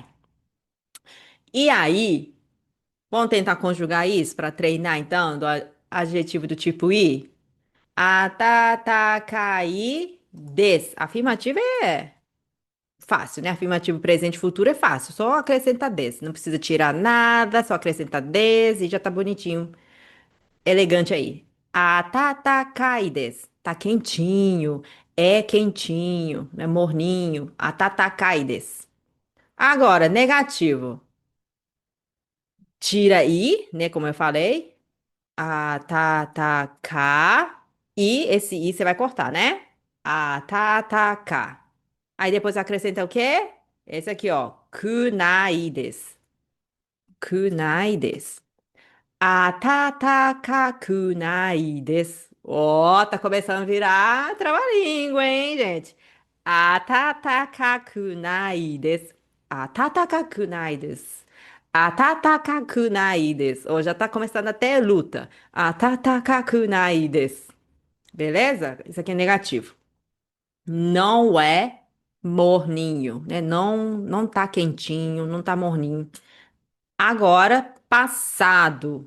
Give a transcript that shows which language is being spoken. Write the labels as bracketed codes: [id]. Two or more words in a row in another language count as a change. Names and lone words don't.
[pt] E aí, vamos tentar conjugar isso para treinar então do adjetivo do tipo i? [ja] 暖かいです. [pt] Afirmativo é fácil, né? Afirmativo presente e futuro é fácil. Só acrescenta des. Não precisa tirar nada, só acrescenta des e já tá bonitinho. Elegante aí. [ja] 暖かいです. [pt] Tá quentinho. É quentinho. É morninho. [ja] 暖かいです. [pt] Agora, negativo. Tira i, né? Como eu falei. [ja] Atataka. [pt] E esse i você vai cortar, né? [ja] Atataka. [pt] Aí depois acrescenta o quê? Esse aqui, ó. [ja] くないです。くないです. 暖かくないです. [pt] Ó, tá começando a virar trava-língua, hein, gente? [ja] 暖かくないです. 暖かくないです。暖かくないです. [pt] Ó, já tá começando até luta. [ja] 暖かくないです. [pt] Beleza? Isso aqui é negativo. Não é morninho, né? Não, não tá quentinho, não tá morninho. Agora, passado.